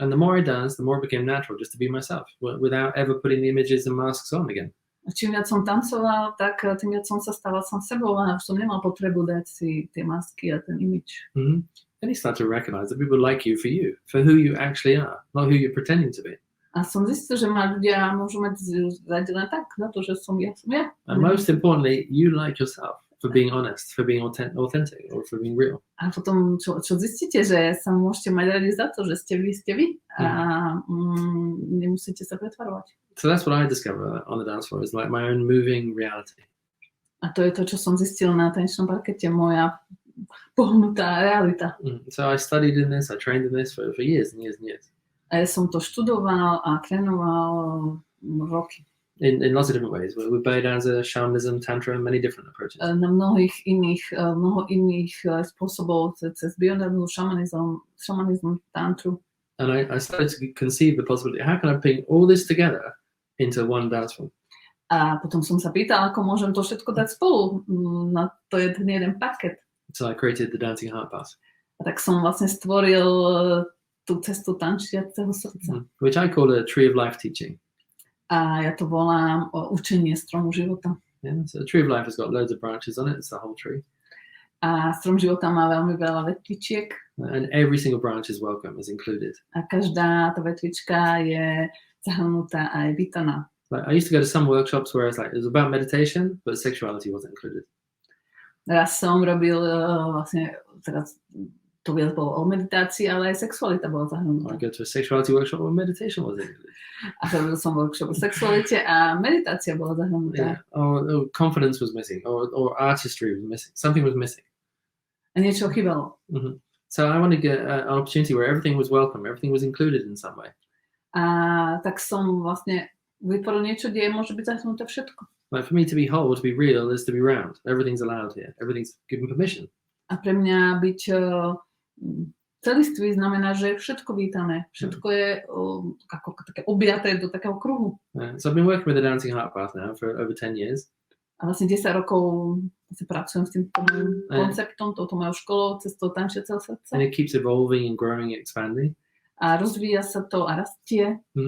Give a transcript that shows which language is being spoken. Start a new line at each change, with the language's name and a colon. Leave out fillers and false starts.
English: And the more I danced, the more it became natural just to be myself, without ever putting the images and masks on again.
Slovak: A čím viac som tancoval, tak tým viac som sa stával sám sebou a už som nemal potrebu dať si tie masky a ten image.
English: Then you start to recognize that people like you, for who you actually are, not who you're pretending to be.
Slovak: A som zistil, že ma ľudia môžu mať radi len tak, za to, že som ja.
English: And most importantly, you like yourself for being honest, for being authentic, or for being real.
Slovak: A potom, čo zistíte, že sa môžete mať radi za to, že ste vy a nemusíte sa pretvarovať.
English: So that's what I discovered on the dance floor, is like my own moving reality.
Slovak: A to je to, čo som zistil na tanečnom parkete, moja pohnutá realita.
English: So I studied in this, I trained in this for years and years and years.
Slovak: A ja som to študoval a trénoval roky.
English: In lots of different ways, with biodanza, shamanism, tantra, many different approaches.
Slovak: Na mnoho iných spôsobov, cez biodanzu, šamanizm, tantru.
English: And I started to conceive the possibility, how can I bring all this together into one dance form?
Slovak: A potom som sa pýtal, ako môžem to všetko dať spolu na to jeden paket.
English: So I created the Dancing Heart Path.
Slovak: A tak som vlastne stvoril tú cestu tančiaceho srdca.
English: Which I call a tree of life teaching.
Slovak: A ja to volám učenie stromu života.
English: Yeah, so the tree of life has got loads of branches on it, it's the whole tree.
Slovak: A strom života má veľmi veľa vetvičiek.
English: And every single branch is welcome, is included.
Slovak: A každá tá vetvička je zahrnutá aj vítaná.
English: Like, I used to go to some workshops where it was about meditation, but sexuality wasn't included.
Slovak: Raz som robil vlastne, teraz to viac bolo o meditácii, ale aj sexualita bola zahrnutá.
English: I go to a sexuality workshop where meditation was included.
Slovak: A robil som workshop o sexualite a meditácia bola zahrnutá.
English: Yeah. Or confidence was missing, or artistry was missing. Something was missing.
Slovak: A niečo chýbalo.
English: So I wanted to get an opportunity where everything was welcome, everything was included in some way.
Slovak: A tak som vlastne vytvoril niečo, kde môže byť zahrnuté všetko.
English: Like for me to be whole, to be real, is to be round. Everything's allowed here. Everything's given permission.
Slovak: A pre mňa byť celistvý znamená, že je všetko vítané. Všetko je ako také objaté do takého kruhu.
English: So I've been working with the Dancing Heart Path now for over 10 years.
Slovak: A vlastne 10 rokov pracujem s týmto konceptom, touto mojou školou, cestou tančiaceho srdca.
English: And it keeps evolving and growing and expanding.
Slovak: A rozvíja sa to a rastie.